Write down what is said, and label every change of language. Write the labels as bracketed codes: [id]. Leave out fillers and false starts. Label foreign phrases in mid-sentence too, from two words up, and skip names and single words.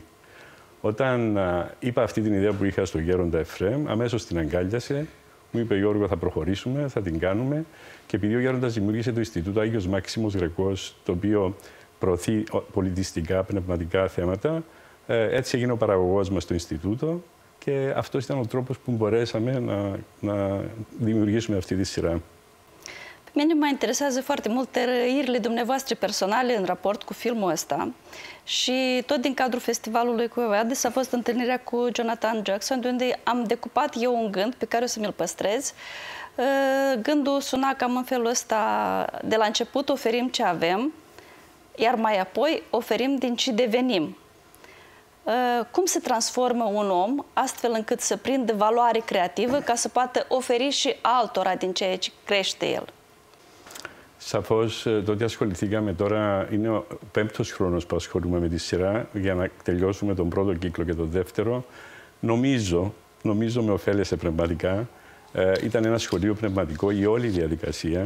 [el] Όταν είπα αυτή την ιδέα που είχα στον Γέροντα Εφραίμ, αμέσως την αγκάλιασε, Μου είπε Γιώργο, θα προχωρήσουμε, θα την κάνουμε. Και επειδή ο Γέροντας δημιούργησε το Ινστιτούτο Άγιος Μάξιμος Γρεκός, το οποίο προωθεί πολιτιστικά, πνευματικά θέματα, έτσι έγινε ο παραγωγός μας στο Ινστιτούτο. Και αυτός ήταν ο τρόπος που μπορέσαμε να δημιουργήσουμε αυτή τη σειρά. [ro] Pe mine mă interesează foarte mult trăirile dumneavoastră personale în raport cu filmul ăsta și tot din cadrul festivalului cu Evadis a fost întâlnirea cu Jonathan Jackson, de unde am decupat eu un gând pe care o să mi-l păstrez. Gândul suna cam în felul ăsta: de la început oferim ce avem, iar mai apoi oferim din ce devenim. Cum se transformă un om astfel încât să prindă valoare creativă ca să poată oferi și altora din ceea ce crește el? [el] Σαφώς το ότι ασχοληθήκαμε τώρα είναι ο 5ος χρόνος που ασχολούμαι με τη σειρά για να τελειώσουμε τον πρώτο κύκλο και τον δεύτερο. Νομίζω με ωφέλεσε πνευματικά. Ήταν ένα σχολείο πνευματικό η όλη διαδικασία.